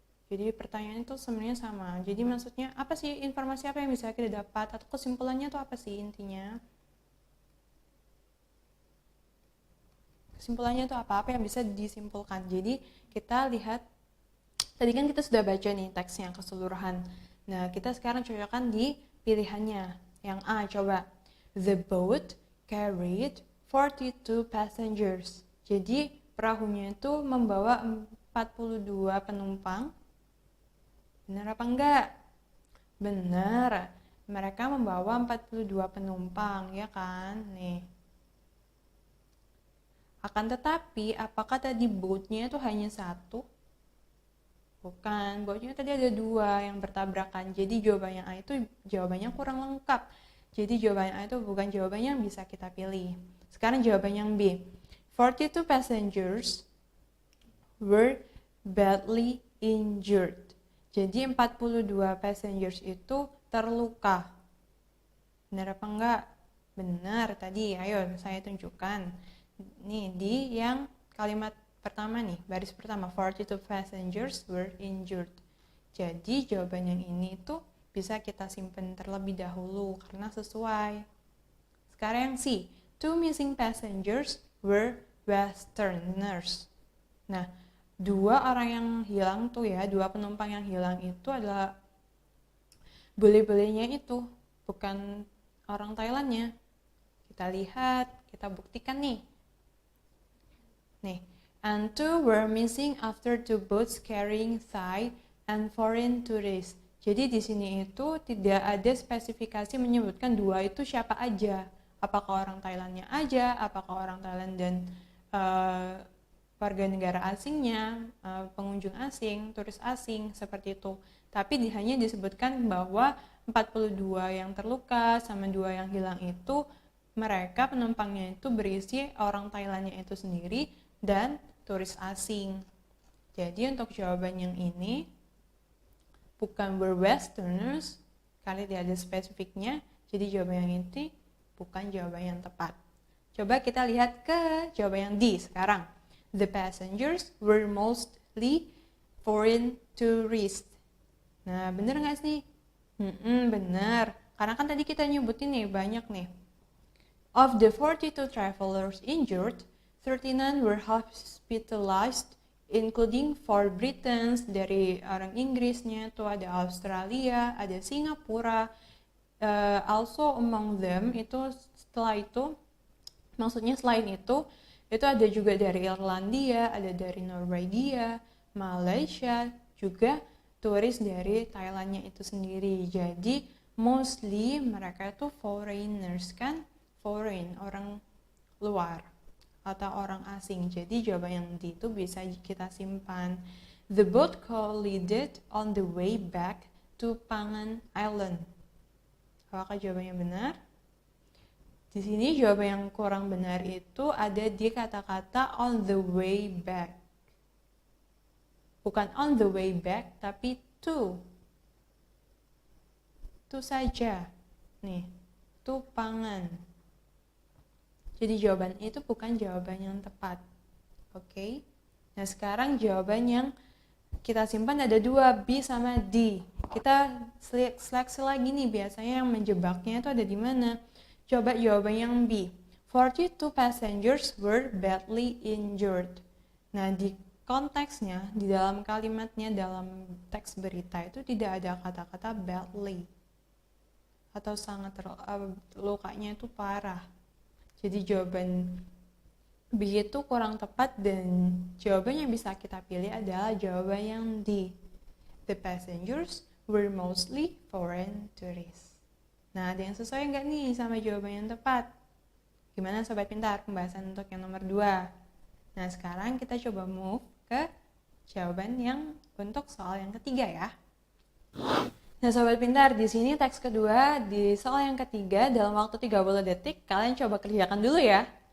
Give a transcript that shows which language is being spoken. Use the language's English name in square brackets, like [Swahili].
[Indonesian] Jadi pertanyaan itu sebenarnya sama. Jadi maksudnya apa sih, informasi apa yang bisa kita dapat atau kesimpulannya itu apa sih intinya? Kesimpulannya itu apa yang bisa disimpulkan. Jadi kita lihat, tadi kan kita sudah baca nih teksnya keseluruhan. Nah, kita sekarang cocokkan di pilihannya. Yang A, coba. [English] The boat carried 42 passengers. [Indonesian] Jadi perahunya itu membawa 42 penumpang. Benar apa enggak? Benar. Mereka membawa 42 penumpang, ya kan? Nih. Akan tetapi, apakah tadi boatnya itu hanya satu? Bukan, boatnya tadi ada dua yang bertabrakan. Jadi jawabannya A itu jawabannya kurang lengkap. Jadi jawabannya A itu bukan jawabannya yang bisa kita pilih. Sekarang jawaban yang B. [English] 42 passengers were badly injured. [Indonesian] Jadi 42 passengers itu terluka. Benar apa enggak? Benar tadi, ayo saya tunjukkan. Nih di yang kalimat pertama nih, baris pertama, [English] 42 passengers were injured. [Indonesian] Jadi jawaban yang ini itu bisa kita simpan terlebih dahulu karena sesuai. [English] Sekarang yang C, 2 missing passengers were westerners. [Indonesian] Nah, dua orang yang hilang tuh ya, dua penumpang yang hilang itu adalah bule-bulenya itu, bukan orang Thailandnya. Kita lihat, kita buktikan nih. [English] Nih, and two were missing after two boats carrying Thai and foreign tourists. [Indonesian] Jadi di sini itu tidak ada spesifikasi menyebutkan dua itu siapa aja. Apakah orang Thailandnya aja, apakah orang Thailand dan warga negara asingnya, pengunjung asing, turis asing, seperti itu. Tapi hanya disebutkan bahwa 42 yang terluka sama 2 yang hilang itu, mereka penumpangnya itu berisi orang Thailandnya itu sendiri dan turis asing. Jadi untuk jawaban yang ini, bukan were westerners, karena tidak ada spesifiknya, jadi jawaban yang ini bukan jawaban yang tepat. Coba kita lihat ke jawaban yang D sekarang. [English] The passengers were mostly foreign tourists. [Indonesian] Nah, bener nggak sih? Bener. Karena kan tadi kita nyebutin nih, banyak nih. [English] Of the 42 travelers injured, 39 were hospitalized including for Britons, [Indonesian] dari orang Inggrisnya tuh ada Australia, ada Singapura, also among them itu setelah itu, maksudnya selain itu ada juga dari Irlandia, ada dari Norwegia, Malaysia, juga turis dari Thailandnya itu sendiri. Jadi mostly mereka itu foreigners kan, foreign, orang luar atau orang asing. Jadi jawaban yang D itu bisa kita simpan. [English] The boat collided on the way back to Pangan Island. [Indonesian] Apakah jawabannya benar? Di sini jawaban yang kurang benar itu ada di kata-kata [English] on the way back. [Indonesian] Bukan [English] on the way back, [Indonesian] tapi to. To saja. Nih, to Pangan. Jadi jawaban itu bukan jawaban yang tepat. Oke? Nah, sekarang jawaban yang kita simpan ada dua, B sama D. Kita seleksi lagi nih, biasanya yang menjebaknya itu ada di mana? Coba jawaban yang B. [English] 42 passengers were badly injured. [Indonesian] Nah, di konteksnya, di dalam kalimatnya, dalam teks berita itu tidak ada kata-kata badly. Atau sangat lukanya itu parah. Jadi jawaban B itu kurang tepat dan jawaban yang bisa kita pilih adalah jawaban yang D. [English] The passengers were mostly foreign tourists. [Indonesian] Nah, ada yang sesuai nggak nih sama jawaban yang tepat? Gimana Sobat Pintar pembahasan untuk yang nomor 2? Nah, sekarang kita coba move ke jawaban yang untuk soal yang ketiga ya. Nah, Sobat Pintar, di sini teks kedua, di soal yang ketiga, dalam waktu 30 detik, kalian coba kerjakan dulu ya.